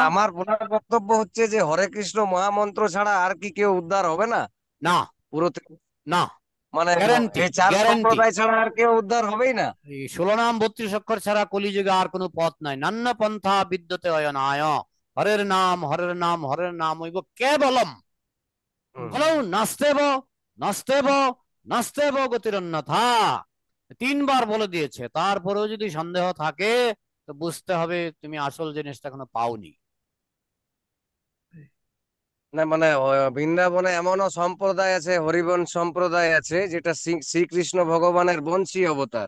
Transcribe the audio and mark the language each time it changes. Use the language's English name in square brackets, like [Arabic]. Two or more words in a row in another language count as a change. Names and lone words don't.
[Bangla] আমার ওনার বক্তব্য হচ্ছে যে হরে কৃষ্ণ মহামন্ত্র ছাড়া আর কি কেউ উদ্ধার হবে না না, পুরো না, মানে গ্যারান্টি, এই চার গ্যারান্টি। সম্প্রদায় ছাড়া আর কেউ উদ্ধার হবেই না। এই 16 নাম 32 অক্ষর ছাড়া কলিযুগে আর কোনো পথ নাই। [Sanskrit] নান্য পন্থা বিদ্যতে অয়নায়, হরের নাম হরের নাম হরের নাম হইব কেবলম, হুম। বলো নাস্তেব, নাস্তেব, নাস্তেব গতিরন্যথা। [Bangla] 3বার বলে দিয়েছে, তারপরেও যদি সন্দেহ থাকে তো বুঝতে হবে তুমি আসল জিনিসটা এখনো পাওনি। না মানে বৃন্দাবনে এমনও সম্প্রদায় আছে, হরিবংশ সম্প্রদায় আছে, যেটা শ্রীকৃষ্ণ ভগবানের বংশী অবতার।